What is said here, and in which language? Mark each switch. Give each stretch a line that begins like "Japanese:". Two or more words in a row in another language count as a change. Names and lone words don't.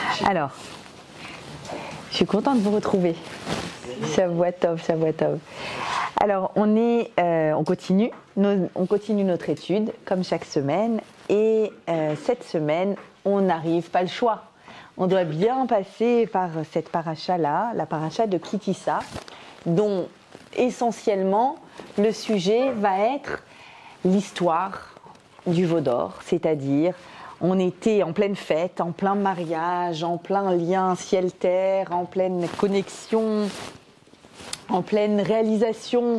French: Alors, je suis contente de vous retrouver.
Hebrew: שבוע טוב, שבוע טוב.
French: Alors, on continue notre étude, comme chaque semaine. Et cette semaine, on n'arrive pas le choix. On doit bien passer par cette paracha-là, la paracha de Ki Tisa, dont essentiellement le sujet va être l'histoire du veau d'or, c'est-à-dire on était en pleine fête, en plein mariage, en plein lien ciel-terre, en pleine connexion, en pleine réalisation.